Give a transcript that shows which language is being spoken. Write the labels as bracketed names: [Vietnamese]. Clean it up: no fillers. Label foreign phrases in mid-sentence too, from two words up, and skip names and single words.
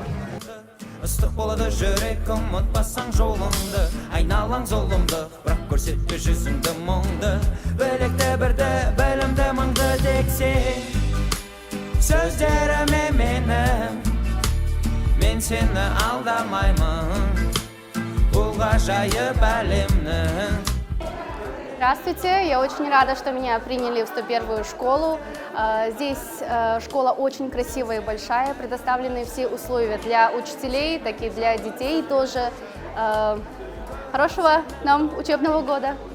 [Kazakh] Ыстық болады жүрек, ұмытпасаң жолыңды, айналаң зұлымды, бірақ көрсетпе жүзіңді мұңды. Білекті бірді, білімді мыңды тексең, сөздеріме менің, мен сені алдамаймын, бұл ғажайып әлемнің. [Russian] Здравствуйте, я очень рада, что меня приняли в 101-ю школу. Здесь школа очень красивая и большая, предоставлены все условия для учителей, так и для детей тоже. Хорошего нам учебного года!